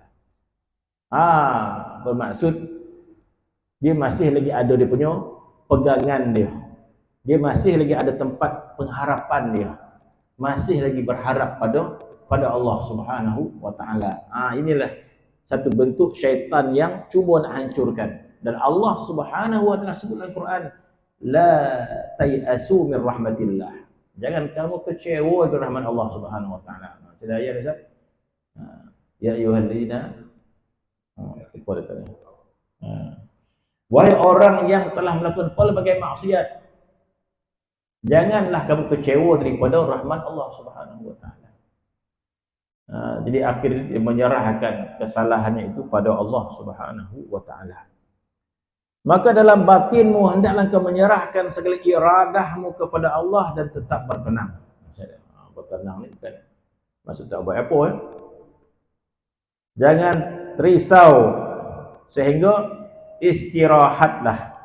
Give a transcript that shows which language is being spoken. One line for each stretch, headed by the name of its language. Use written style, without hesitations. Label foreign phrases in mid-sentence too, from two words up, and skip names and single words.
Malay: Bermaksud dia masih lagi ada dia punya pegangan dia. Dia masih lagi ada tempat pengharapan dia. Masih lagi berharap pada
Arabic: الله سبحانه وتعالى.
Malay: Inilah satu bentuk syaitan yang cuba nak hancurkan. Dan
Arabic: الله سبحانه وتعالى
Malay: sebut dalam Quran,
Arabic: لا تيأسوا من رحمة الله.
Malay: Jangan kamu kecewa dengan rahmat
Arabic: الله سبحانه وتعالى.
Malay: Tidak ayat Ustaz.
Arabic: يا أيها الذين
Malay: wahai orang yang telah melakukan pelbagai maksiat, janganlah kamu kecewa daripada rahmat
Arabic: الله سبحانه وتعالى.
Malay: Jadi akhirnya dia menyerahkan kesalahannya itu pada
Arabic: الله سبحانه وتعالى.
Malay: Maka dalam batinmu hendaklah kau menyerahkan segala iradahmu kepada Allah dan tetap bertenang. Bertenang ni bukan maksud tak buat apa Jangan risau sehingga istirahatlah.